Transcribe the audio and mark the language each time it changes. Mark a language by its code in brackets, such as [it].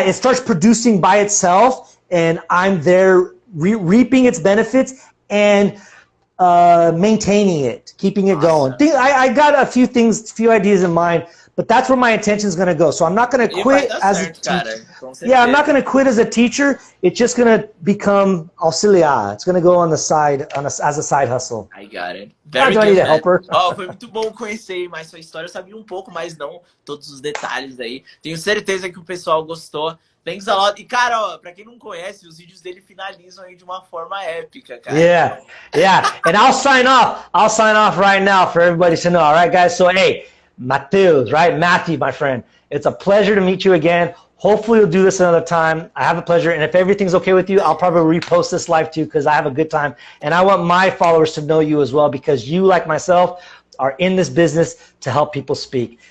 [en] It starts producing by itself, and I'm there reaping its benefits and maintaining it, keeping it going. I got a few ideas in mind, but that's where my intention is going to go. So I'm not going to quit as a teacher. Yeah, I'm not going to quit as a teacher. It's just going to become auxiliar. It's going to go on the side, as a side hustle. I got it. Very good, man. [pt] Oh, foi muito bom conhecer mais sua história. Eu sabia um pouco, mas não todos os detalhes aí. Tenho certeza que o pessoal gostou. [en] Thanks a lot. [pt] E, cara, ó, pra quem não conhece, os vídeos dele finalizam aí de uma forma épica, cara. [en] Yeah. And I'll sign off right now for everybody to know. All right, guys? So, hey, Mateus, right? Matthew, my friend. It's a pleasure to meet you again. Hopefully we'll do this another time. I have a pleasure. And if everything's okay with you, I'll probably repost this live too, because I have a good time. And I want my followers to know you as well, because you, like myself, are in this business to help people speak.